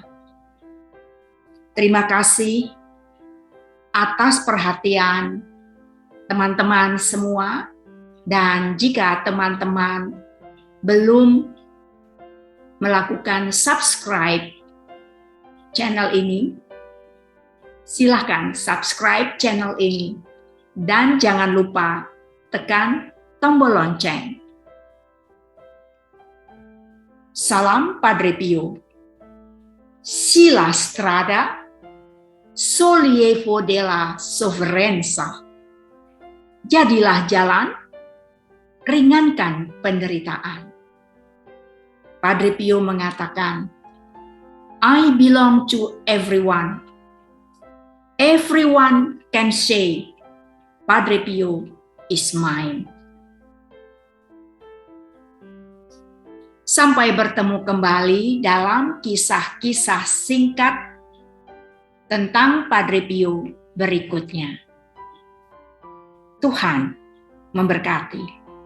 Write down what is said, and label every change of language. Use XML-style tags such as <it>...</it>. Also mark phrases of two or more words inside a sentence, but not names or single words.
<id>Terima kasih atas perhatian teman-teman semua, dan jika teman-teman belum melakukan</id> <en>subscribe channel</en> <id>ini, silakan</id> <en>subscribe channel</en> <id>ini dan jangan lupa tekan tombol lonceng. Salam Padre Pio.</id> <it>Si la strada sollievo della sofferenza.</it> <id>Jadilah jalan, ringankan penderitaan. Padre Pio mengatakan,</id> <en>I belong to everyone. Everyone can say, Padre Pio is mine.</en> <id>Sampai bertemu kembali dalam kisah-kisah singkat tentang Padre Pio berikutnya. Tuhan memberkati.</id>